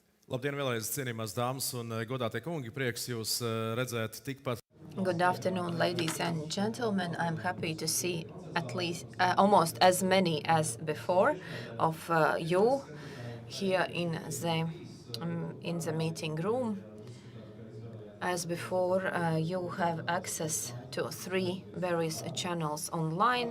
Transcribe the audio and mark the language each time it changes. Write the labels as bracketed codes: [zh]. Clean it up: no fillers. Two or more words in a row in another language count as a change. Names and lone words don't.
[lv] Labdien, vēlreiz cienījamās dāmas un godātie kungi, prieks jūs redzēt tikpat. [en] Good afternoon, ladies and gentlemen. I'm happy to see at least almost as many as before of you here in the meeting room. As before, you have access to 3 various channels online.